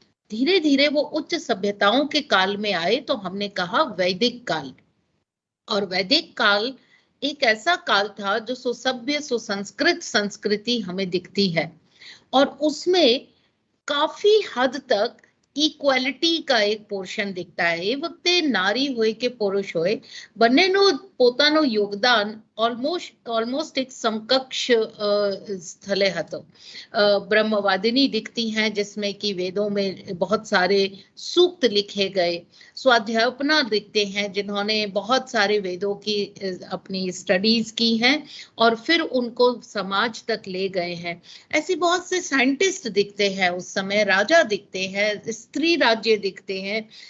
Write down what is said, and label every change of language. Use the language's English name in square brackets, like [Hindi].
[Hindi] धीरे धीरे वो उच्च सभ्यताओं के काल में आए तो हमने कहा वैदिक काल। और वैदिक काल एक ऐसा काल था जो सुसभ्य सुसंस्कृत संस्कृति हमें दिखती है, और उसमें काफी हद तक इक्वालिटी का एक पोर्शन दिखता है। [Gujarati] એ વખતે નારી હોય કે પુરુષ હોય, બંનેનો પોતાનો યોગદાન [Hindi] ऑलमोस्ट एक समकक्ष स्थले [Gujarati] હતો। [Hindi] ब्रह्मवादिनी दिखती हैं जिसमें कि वेदों में बहुत सारे सूक्त लिखे गए। स्वाध्यायोपना दिखते हैं जिन्होंने बहुत सारे वेदों की अपनी स्टडीज की हैं और फिर उनको समाज तक ले गए हैं। ऐसी बहुत से साइंटिस्ट दिखते हैं उस समय, राजा दिखते हैं, स्त्री राज्य दिखते हैं।